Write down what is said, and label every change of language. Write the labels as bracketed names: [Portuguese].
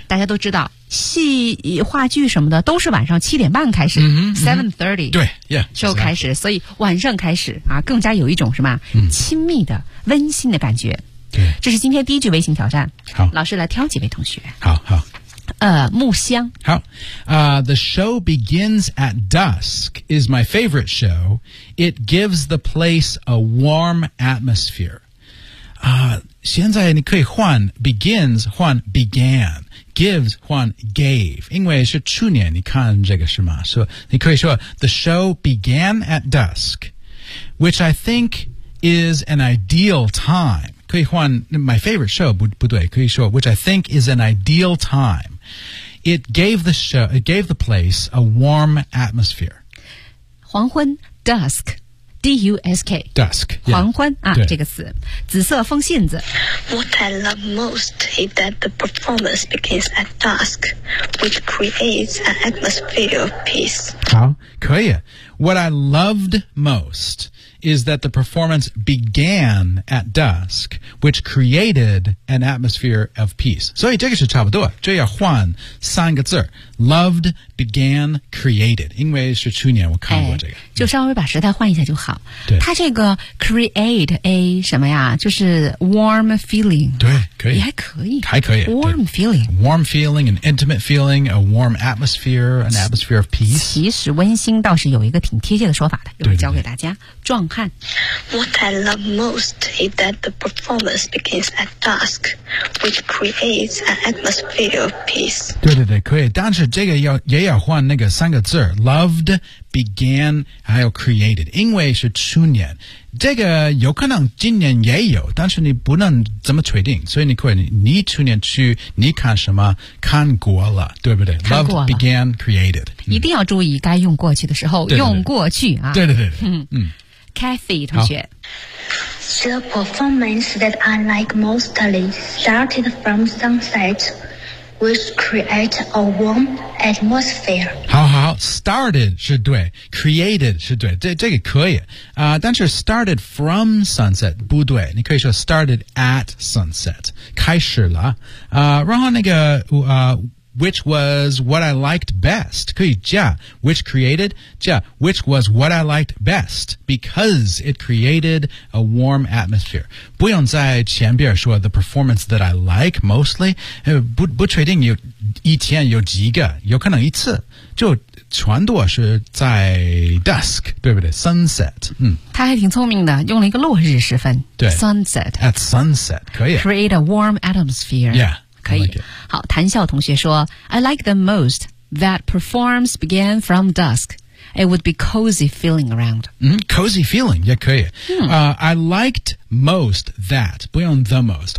[Chinese] 大家都知道，戏、话剧什么的都是晚上7:30开始 [English] ，7:30 [Chinese] 对 [English] ，Yeah [Chinese] show 开始，所以晚上开始啊，更加有一种什么、嗯、亲密的温馨的感觉。对，这是今天第一句微信挑战。好，老师来挑几位同学。好好。木箱。好。 [English] The show begins at dusk is my favorite show. It gives the place a warm atmosphere. [Chinese] 现在你可以换 begins, 换 began, gives, 换 gave. 因为是去年你看这个是吗？所以你可以说 [English] the show began at dusk, which I think is an ideal time. [Chinese] 可以换 my favorite show, 不对可以说 [English] which I think is an ideal time. It gave the show, it gave the place a warm atmosphere. [Chinese] 黄昏 dusk, D-U-S-K. [English] Dusk, yeah. [Chinese] 黄昏啊这个词紫色风信子 [English] What I love most is that the performance begins at dusk, which creates an atmosphere of peace. [Chinese] 长可以。 [English] What I loved most is that the performance began at dusk, which created an atmosphere of peace. [Chinese] 所以这个是差不多，这要换三个字 loved, began, created. 因为是去年我看过这个，就稍微把时代换一下就好。对，它这个 create a 什么呀？就是 warm feeling。对，可以，也还可以，还可以 [English] warm feeling, warm feeling, an intimate feeling, a warm atmosphere, an atmosphere of peace. [Chinese] 其实温馨倒是有一个挺贴切的说法的，一会儿教给大家。壮汉 [English] What I love most is that the performance begins at dusk, which creates an atmosphere of peace. [Chinese] 对对对，可以。但是这个也要换那个三个字 loved, began, 还有 created, 因为是去年。这个有可能今年也有，但是你不能这么确定，所以你可以你去年去你看什么看过了，对不对？ [English] Loved, began, created. [Chinese] 一定要注意该用过去的时候，对对对，用过去啊。对对对对，嗯。 Kathy 同学。 [English] The performance that I like mostly started from sunset, which create a warm atmosphere. [Chinese] 好好 ,started 是对 ,created 是对 这个可以。但是 started from sunset, 不对你可以说 [English] started at sunset, [Chinese] 开始了。然后那个 [English] which was what I liked best, 可以加 which created, 加 which was what I liked best, because it created a warm atmosphere. [Chinese] 不用在前边说 the performance that I like mostly, 不确定有一天有几个有可能一次就全都是在 dusk, 对不对 sunset, 嗯。他还挺聪明的用了一个落日时分对 [English] sunset. At sunset, 可以。 Create a warm atmosphere. Yeah. [Chinese] 可以，好，谭笑同学说 [English] I like the most that performs began from dusk. It would be cozy feeling around. Cozy feeling, [Chinese] 也可以。 [English] I liked most that, 不用 the most.